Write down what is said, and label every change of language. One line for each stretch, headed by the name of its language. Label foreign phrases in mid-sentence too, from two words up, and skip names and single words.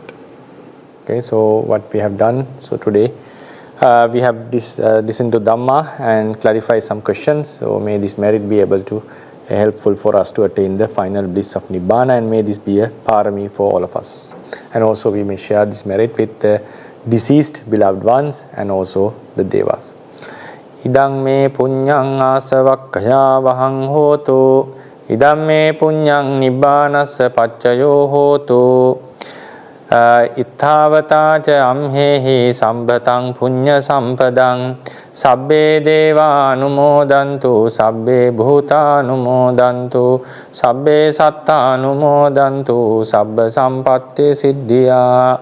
English: Okay, so what we have done, so today we have listened to Dhamma and clarify some questions. So may this merit be able to helpful for us to attain the final bliss of Nibbana, and may this be a Parami for all of us. And also we may share this merit with the deceased beloved ones and also the devas.
Pali: Idang me punyang asavakkaya vahang hotu. Idam me punyang nibbanassa paccayo hotu. Itthavata ca amhehi sambhatang punya sampadang. Sabbe deva anumodantu, sabbe bhuta anumodantu, sabbe satta anumodantu, sabba sampatti siddhya.